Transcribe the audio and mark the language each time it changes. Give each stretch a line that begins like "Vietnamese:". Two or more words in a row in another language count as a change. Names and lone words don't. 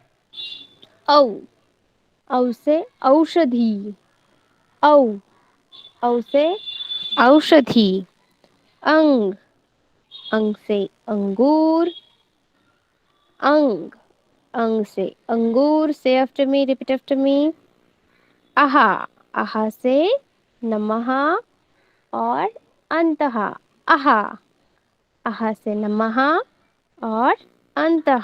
Hindi: औ से औषधि, औ से औषधि, अंग, अंग से अंगूर, अंग से अंगूर,
English: say after me, repeat after me,
Hindi: आहा, आहा से नमः और अंतः, आहा, आहा से नमः और अंतः।